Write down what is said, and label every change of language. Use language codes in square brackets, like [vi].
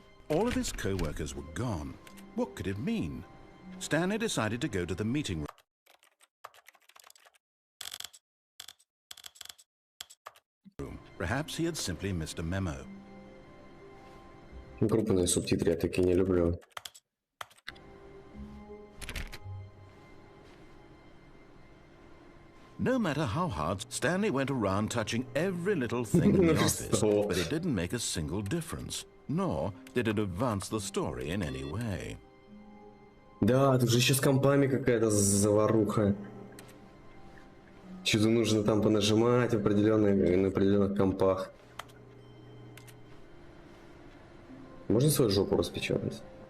[en] All of his co-workers were gone. What could it mean? Stanley decided to go to the meeting room. Perhaps he had simply missed a memo. [ru] Крупные субтитры я такие не люблю. [en] No matter how hard, Stanley went around touching every little thing in the office, but it didn't make a single difference, nor did it advance the story in any way. [ru] Да, тут же еще с компами какая-то заваруха. Что-то нужно там понажимать на определенных компах. Можно свою жопу распечатать?